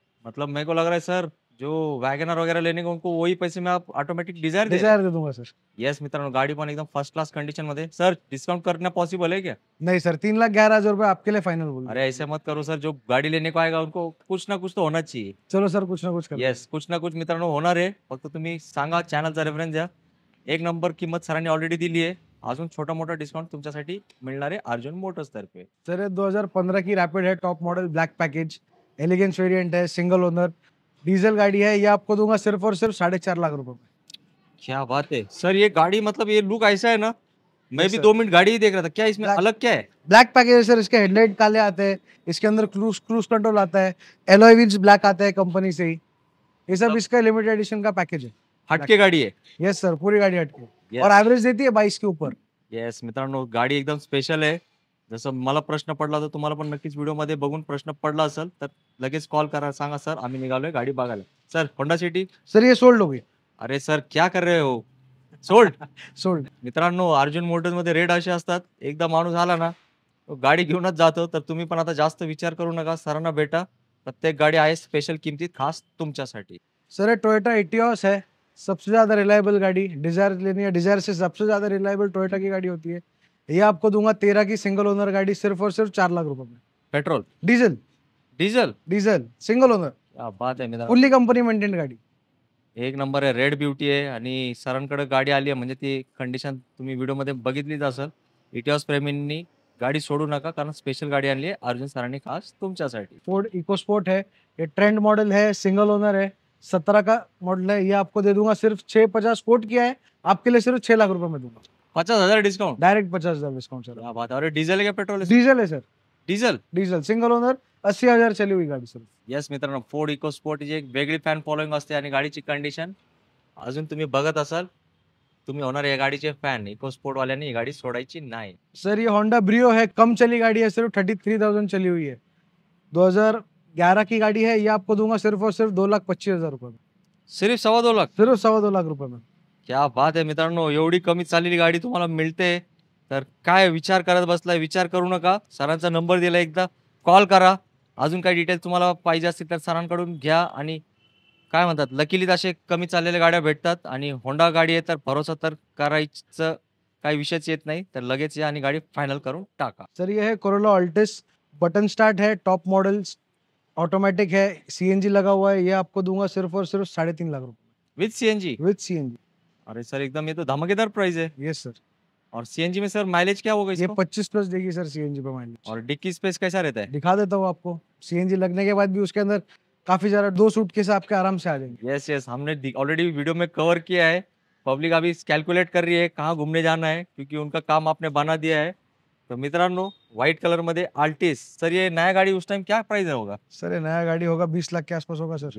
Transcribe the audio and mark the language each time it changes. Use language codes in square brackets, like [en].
[hi] मतलब मेरे को लग रहा है सर, जो वैगनर वगैरह लेने को उनको वही पैसे में आप ऑटोमेटिक डिझायर दे। डिजायर दे दूंगा सर। [mr] येस मित्रांनो, गाडी पण एकदम फर्स्ट क्लास कंडिशन मध्ये। [hi] सर डिस्काउंट करना पॉसिबल है क्या? नहीं सर, 3,11,000 रुपए आपके लिए फाइनल बोल। अरे ऐसे मत करो सर, जो गाड़ी लेने को आएगा उनको कुछ ना कुछ तो होना चाहिए। चलो सर, कुछ ना कुछ कर। [mr] येस, [hi] कुछ ना कुछ [mr] मित्रांनो होणार आहे, फक्त तुम्ही सांगा, चॅनलचा रेफरन्स द्या। एक नंबर किंमत सरांनी ऑलरेडी दिली आहे, अजून छोटा मोठा डिस्काउंट तुमच्यासाठी मिळणार आहे अर्जुन मोटर्स तर्फे। [hi] सर ये 2015 की रैपिड है, top model, black package, elegance variant है, सिंगल ओनर, डीजल गाड़ी है। ये आपको दूंगा सिर्फ और सिर्फ 4.5 लाख रुपए में। क्या बात है सर, ये गाड़ी मतलब ये लुक ऐसा है ना, मैं [en] Yes, [hi] भी [en] sir. [hi] 2 मिनट गाड़ी ही देख रहा था, क्या इसमें [en] Black- [hi] अलग क्या है? ब्लैक पैकेज है सर, इसके हेडलाइट काले आते हैं, इसके अंदर क्रूज कंट्रोल आता है, एलॉय व्हील्स ब्लैक आते हैं कंपनी से ही। ये सब मतलब- इसका लिमिटेड एडिशन का पैकेज है। हटके गाड़ी है। यस सर, पूरी गाड़ी हटके, [en] Yes. [hi] और एवरेज देती है 22 के ऊपर। [mr] येस मित्रांनो, गाडी एकदम स्पेशल आहे। जसं मला प्रश्न पडला तर तुम्हाला पण नक्कीच व्हिडिओमध्ये बघून प्रश्न पडला असेल तर लगेच कॉल करा, सांगा सर आम्ही निघालोय गाडी बघायला। [hi] Sir Honda city? सर ये सोल्ड हो गई, अरे सर क्या कर रहे हो, सोल्ड? सोल्ड। [mr] मित्रांनो, अर्जुन मोटर्स मध्ये रेट असे असतात, एकदा माणूस आला ना तो गाडी घेऊनच जातो। तर तुम्ही पण आता जास्त विचार करू नका, सरांना भेटा, प्रत्येक गाडी आहे स्पेशल किमतीत खास तुमच्यासाठी। [hi] सर ये टोयोटा इटियोस है, सबसे ज्यादा रिलायबल गाड़ी। डिजायर लेनी है, डिजायर से सबसे ज्यादा रिलायबल टोयोटा की गाड़ी होती है। ये आपको दूंगा 13 की सिंगल ओनर गाड़ी, सिर्फ और सिर्फ 4 लाख रुपए में। Petrol, diesel, diesel, diesel, single owner, क्या बात [mr] आहे मित्रांनो, [hi] फुल्ली कंपनी मेंटेन गाड़ी। [mr] एक नंबर आहे। रेड ब्युटी आहे आणि सरांकडे गाडी आली आहे म्हणजे ती कंडिशन तुम्ही व्हिडिओमध्ये बघितलीच असेल। इटिओस प्रेमींनी गाडी सोडू नका, कारण स्पेशल गाडी आणली आहे अर्जुन सरांनी खास तुमच्यासाठी। [hi] फोर्ड इकोस्पोर्ट है, ये ट्रेंड मॉडल है, सिंगल ओनर है, 17 का मॉडल है। ये आपको दे दूंगा सिर्फ 650 कोट किया है, आपके लिए सिर्फ 6 लाख रुपए में दूंगा, 50,000 डिस्काउंट? Direct 50,000 discount sir. क्या बात है। और डीजल है क्या पेट्रोल है? डीजल है sir, diesel. Diesel, single owner, 80,000 चली हुई गाड़ी सर। [mr] येस मित्रांनो, फोर्ड इकोस्पोर्ट जी एक वेगळी फॅन फॉलोइंग असते आणि गाडीची कंडिशन अजून तुम्ही बघत असाल, तुम्ही होणार या गाडीचे फॅन। इकोस्पोर्ट वाल्यांनी ही गाडी सोडायची नाही। [hi] सर ये होंडा ब्रियो है, कम चली गाड़ी है, सिर्फ 33,000 चली हुई है। 11 की गाड़ी है, ये आपको दूंगा सिर्फ और सिर्फ 2,25,000 रुपए में, सिर्फ 2.25 लाख? सिर्फ 2.25 लाख रुपए में. [mr] क्या बात आहे मित्रांनो, एवढी कमी चाललेली गाडी तुम्हाला मिळते. तर काय विचार करत बसलाय, विचार करू नका. सरांचा नंबर दिला, एकदा कॉल करा. अजून काही डिटेल तुम्हाला पाहिजे असतील तर सरांकडून घ्या. आणि काय म्हणतात, लकीलीच असे कमी चाललेल्या गाड्या भेटतात. आणि होंडा गाडी आहे तर भरोसा तर करायचं काही विषयच येत नाही. तर लगेच या आणि गाडी फायनल करून टाका. [hi] सर ये है कोरोला ऑल्टिस, बटन स्टार्ट है, टॉप मॉडल, ऑटोमेटिक है, सीएनजी लगा हुआ है, ये आपको दूंगा सिर्फ और सिर्फ 3.5 लाख रुपए [en] With CNG? With CNG. [hi] अरे सर, एकदम ये तो धमाकेदार प्राइस है. [en] Yes sir. [hi] और सीएनजी में सर माइलेज क्या होगा ये इसको? 25 प्लस देगी सर सीएनजी पे माइलेज. और डिक्की स्पेस कैसा रहता है? दिखा देता हूँ आपको. सीएनजी लगने के बाद भी उसके अंदर काफी ज्यादा 2 सूटकेस आपके आराम से आ जाएंगे. यस यस, हमने ऑलरेडी वीडियो में कवर किया है. पब्लिक अभी कैलकुलेट कर रही है कहाँ घूमने जाना है, क्योंकि उनका काम आपने बना दिया है. [mr] तो मित्रांनो, व्हाइट कलर मध्ये आल्टिस. [hi] सर ये नया गाड़ी उस टाइम क्या प्राइस होगा? सर ये नया गाड़ी होगा 20 लाख के आसपास होगा सर.